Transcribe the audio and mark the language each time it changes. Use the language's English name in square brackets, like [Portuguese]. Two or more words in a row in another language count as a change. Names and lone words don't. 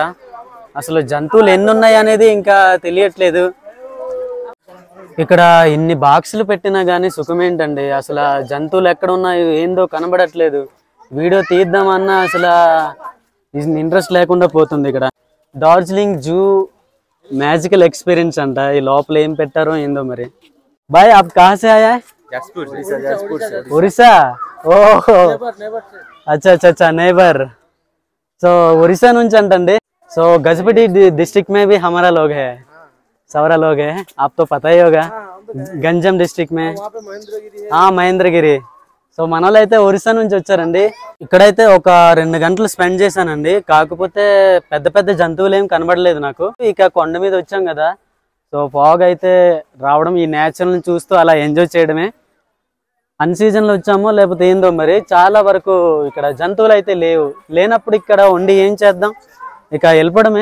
[Telugu] అసలు జంతువులు ఎన్ని ఉన్నాయి అనేది ఇంకా తెలియట్లేదు. ఇక్కడ ఇన్ని బాక్సులు పెట్టినా కానీ సుఖమేంటండి. అసలు జంతువులు ఎక్కడ ఉన్నాయో ఏందో కనబడట్లేదు. వీడియో తీద్దామన్నా అసలు ఇంట్రెస్ట్ లేకుండా పోతుంది. ఇక్కడ డార్జిలింగ్ జూ [English] magical experience [Telugu] అంటా ఈ లోపల ఏం పెట్టారో ఏందో మరి. [Hindi] भाई आप कहाँ से आया है? जसपुर से। उड़ीसा? ओह अच्छा अच्छा अच्छा, नेबर. [Telugu] सो उड़ीसा నుంచి అంటండి. [Hindi] सो गजपति डिस्ट्रिक्ट में भी हमारा लोग है, सवरा लोग है, आप तो पता ही होगा. गंजम डिस्ट्रिक्ट में, हाँ महेंद्रगिरी. [Telugu] సో మనలో అయితే ఒరిస్సా నుంచి వచ్చారండి. ఇక్కడైతే ఒక 2 గంటలు స్పెండ్ చేశానండి. కాకపోతే పెద్ద పెద్ద జంతువులు ఏం కనబడలేదు నాకు. ఇక కొండ మీద వచ్చాం కదా, సో ఫాగ్ అయితే రావడం, ఈ నేచర్ని చూస్తూ అలా ఎంజాయ్ చేయడమే. అన్ సీజన్లో వచ్చామో లేకపోతే ఏందో మరి, చాలా వరకు ఇక్కడ జంతువులు అయితే లేనప్పుడు ఇక్కడ ఉండి ఏం చేద్దాం, ఇక వెళ్ళిపోవడమే.